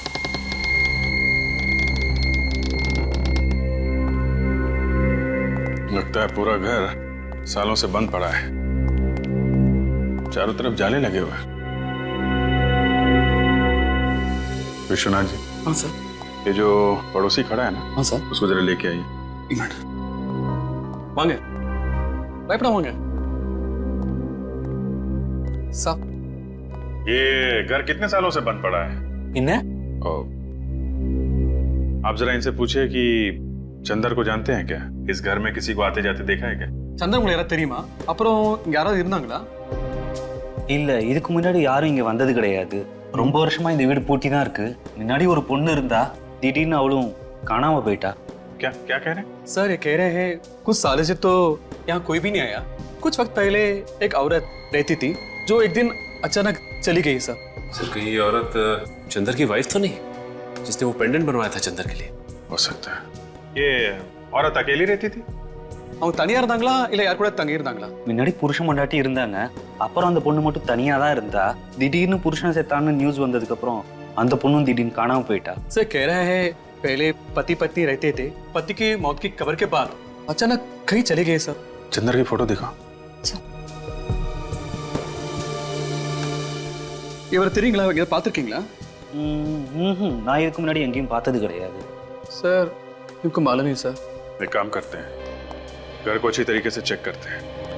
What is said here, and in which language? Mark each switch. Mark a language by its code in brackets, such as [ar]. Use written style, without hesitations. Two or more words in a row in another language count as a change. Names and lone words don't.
[hi] लगता है पूरा घर सालों से बंद पड़ा है, चारों तरफ जाले लगे हुए हैं। विश्वनाथ जी। हाँ सर। ये जो पड़ोसी खड़ा है ना? हाँ सर। उसको जरा लेके आइए। एक मिनट। [ta] வாங்க பயப்பட வாங்க [hi] साहब। ये घर कितने सालों से बंद पड़ा है? आप जरा इनसे पूछिए कि चंदर को जानते हैं क्या? इस घर में किसी को आते जाते देखा है क्या? [ta] चंदर உங்களுக்கு யாரா தெரியுமா? அப்புறம் இங்க யாராவது இருந்தாங்களா? இல்ல, இதுக்கு முன்னாடி யாரும் இங்க வந்தது கிடையாது। ரொம்ப வருஷமா இந்த வீடு பூட்டி தான் இருக்கு। முன்னாடி ஒரு பொண்ணு இருந்தா, திடீர்னு அவளும் காணாம போயிட்டா। [hi] क्या क्या कह रहे हैं? सर, ये कह रहे हैं कुछ सालों से तो यहाँ कोई भी नहीं आया। कुछ वक्त पहले एक औरत रहती थी जो एक दिन अचानक चली गई सर। सर, कहीं ये औरत चंदर की वाइफ तो नहीं, जिसने वो पेंडेंट बनवाया था चंदर के लिए? हो सकता है। ये औरत अकेली रहती थी? [ta] அவங்க தனியா இருந்தாங்களா இல்ல யார் கூட தங்கி இருந்தாங்களா? முன்னாடி புருஷன் பொண்டாட்டி இருந்தாங்க, அப்புறம் அந்த பொண்ணு மட்டும் தனியா தான் இருந்தா। திடீர்னு புருஷன் செத்தான்னு நியூஸ் வந்ததுக்கு அப்புறம் அந்த பொண்ணும் திடீர்னு காணாம போயிட்டா। [hi] सर, कह रहे हैं पहले पति पत्नी रहते थे, पति की मौत की खबर के बाद अचानक कहीं चले गए सर। चंदर की फोटो दिखाओ। [ta] இவர் தெரியுங்களா? இங்க பார்த்திருக்கீங்களா? நான் இதுக்கு முன்னாடி எங்கேயும் பார்த்தது கிடையாது। [hi] सर, इनको मालूम नहीं सर। एक काम करते हैं, घर को अच्छी तरीके से चेक करते हैं।